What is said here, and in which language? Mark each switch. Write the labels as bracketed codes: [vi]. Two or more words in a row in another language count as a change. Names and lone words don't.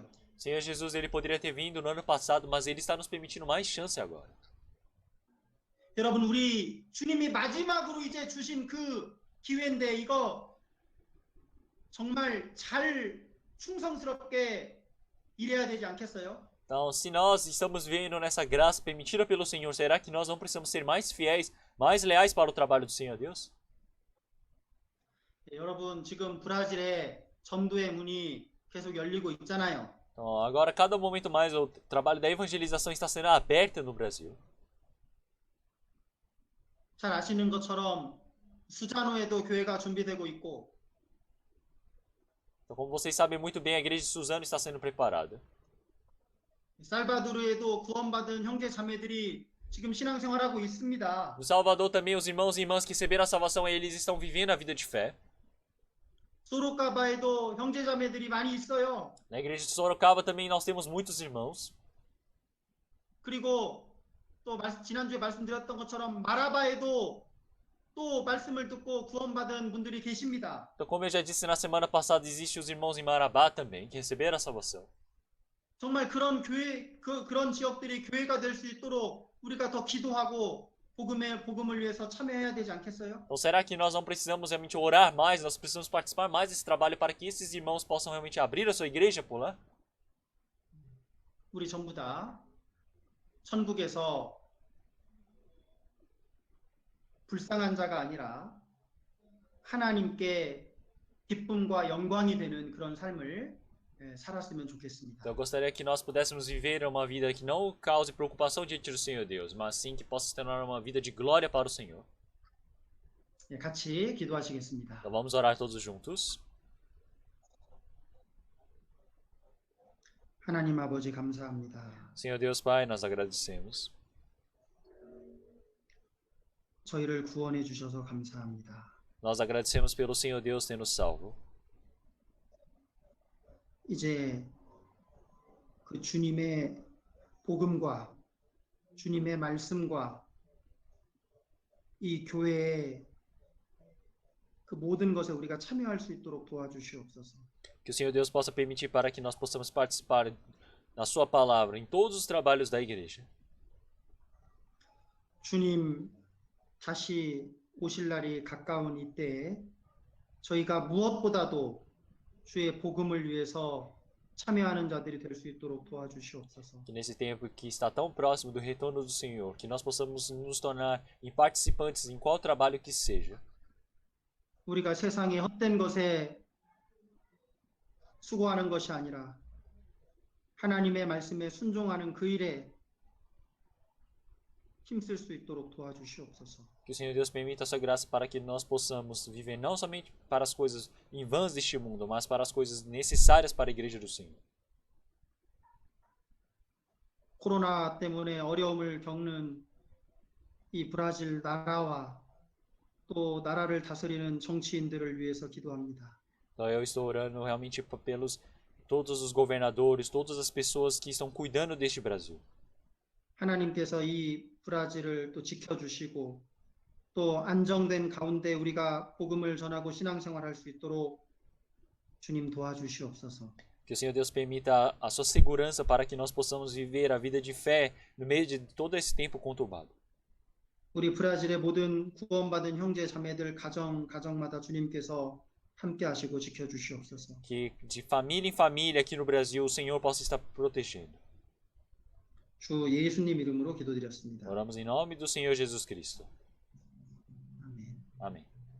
[pt] O Senhor Jesus, ele poderia ter vindo no ano passado, mas ele está nos permitindo mais chance agora. [ko] 여러분, 우리 주님이 마지막으로 이제 주신 그 기회인데 이거 정말 잘 충성스럽게 일해야 되지 않겠어요? [pt] Então, se nós estamos vivendo nessa graça permitida pelo Senhor, será que nós não precisamos ser mais fiéis, mais leais para o trabalho do Senhor Deus? [ko] 여러분, 지금 브라질에 전도의 문이 계속 열리고 있잖아요. [pt] Então, agora, cada momento mais, o trabalho da evangelização está sendo aberto no Brasil. [ko] 잘 아시는 것처럼 수자노에도 교회가 준비되고 있고 [pt] Então, como vocês sabem muito bem, a igreja de Suzano está sendo preparada. [ko] 살바도르에도 구원받은 형제 자매들이 지금 신앙생활하고 있습니다. [pt] No Salvador também, os irmãos e irmãs que receberam a salvação, eles estão vivendo a vida de fé. [ko] 소로카바에도 형제자매들이 많이 있어요. [pt] Na igreja de Sorocaba também nós temos muitos irmãos. [ko] 그리고 또 지난주에 말씀드렸던 것처럼 마라바에도 또 말씀을 듣고 구원받은 분들이 계십니다. [pt] Então, como eu já disse na semana passada, existem os irmãos em Marabá também que receberam a salvação. [ko] 정말 그런 그런 지역들이 교회가 될 수 있도록 우리가 더 기도하고 복음을 위해서 참여해야 되지 않겠어요? [pt] Então, será que nós não precisamos realmente orar mais? Nós precisamos participar mais desse trabalho para que esses irmãos possam realmente abrir a sua igreja por lá? [ko] 우리 전부 다 천국에서 불쌍한 자가 아니라 하나님께 기쁨과 영광이 되는 그런 삶을 살았으면 좋겠습니다. [pt] Então, eu gostaria que nós pudéssemos viver uma vida que não cause preocupação diante do Senhor Deus, mas sim que possa se tornar uma vida de glória para o Senhor. [ko] 같이 기도하시겠습니다. [pt] Então, vamos orar todos juntos. [ko] 하나님 아버지 감사합니다. [pt] Senhor Deus Pai, nós agradecemos. [ko] 저희를 구원해 주셔서 감사합니다. [pt] Nós agradecemos pelo Senhor Deus ter nos salvo. [ko] 이제 그 주님의 복음과 주님의 말씀과 이 교회의 그 모든 것에 우리가 참여할 수 있도록 도와주시옵소서. [pt] Que o Senhor Deus possa permitir para que nós possamos participar da sua palavra em todos os trabalhos da igreja. [ko] 주님 다시 오실 날이 가까운 이때에 저희가 무엇보다도 주의 복음을 위해서 참여하는 자들이 될 수 있도록 도와주시옵소서. [pt] Que nesse tempo que está tão próximo do retorno do Senhor, que nós possamos nos tornar em participantes em qual trabalho que seja. [ko] 우리가 세상의 헛된 것에 수고하는 것이 아니라 하나님의 말씀에 순종하는 그 일에 힘쓸 수 있도록 도와주시옵소서. [pt] Que o Senhor Deus permita a sua graça para que nós possamos viver não somente para as coisas em vãs deste mundo, mas para as coisas necessárias para a igreja do Senhor. [ko] 코로나 때문에 어려움을 겪는 이 브라질 나라와 또 나라를 다스리는 정치인들을 위해서 기도합니다. [pt] Então eu estou orando realmente pelos todos os governadores, todas as pessoas que estão cuidando deste Brasil. [ko] 하나님께서 이 브라질을 또 지켜주시고 또 안정된 가운데 우리가 복음을 전하고 신앙생활할 수 있도록 주님 도와주시옵소서. [pt] Que o Senhor Deus permita a sua segurança para que nós possamos viver a vida de fé no meio de todo esse tempo conturbado. [ko] 우리 브라질의 모든 구원받은 형제 자매들 가정마다 주님께서 함께 하시고 지켜주시옵소서. [pt] Que de família em família aqui no Brasil o Senhor possa estar protegendo. [ko] 주 예수님 이름으로 기도드렸습니다. [pt] Oramos em nome do Senhor Jesus Cristo. [ko] 아멘. [pt] Amém.